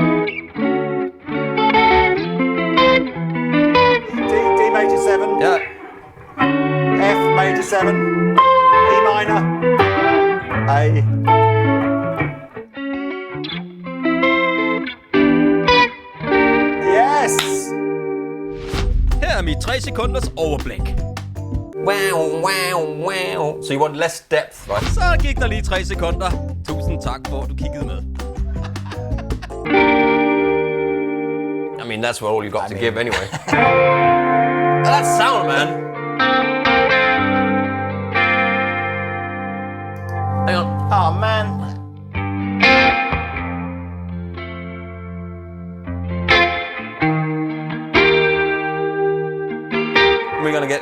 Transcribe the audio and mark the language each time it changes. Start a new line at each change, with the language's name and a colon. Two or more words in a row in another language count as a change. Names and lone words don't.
English: D major 7. Yeah. F major 7. E minor. A. Yes!
Danish: Her er mit 3 sekunders overblik.
English: Wow. So you want less depth, right?
Danish: Så gik der lige 3 sekunder. Tusind tak for, at du kiggede med.
English: I mean, that's all you got to give anyway. That sound, man. Hang on. Oh, man. We're gonna get